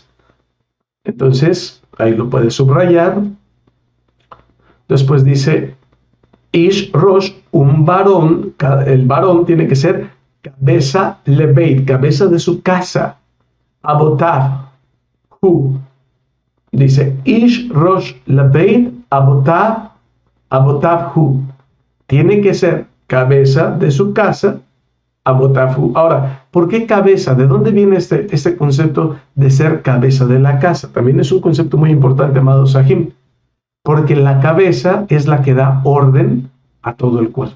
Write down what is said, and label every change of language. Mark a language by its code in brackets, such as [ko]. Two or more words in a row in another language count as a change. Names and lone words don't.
[es] Entonces, ahí lo puedes subrayar. Después dice, [he] איש ראש, [es] un varón, el varón tiene que ser cabeza lebeit, cabeza de su casa. [he] אבותיו הוא. [es] Dice, [he] איש ראש לבית אבותיו הוא. [es] Tiene que ser cabeza de su casa, [he] אבותיו הוא. [es] Ahora, ¿por qué cabeza? ¿De dónde viene este concepto de ser cabeza de la casa? También es un concepto muy importante, amados Sahim, porque la cabeza es la que da orden a todo el cuerpo.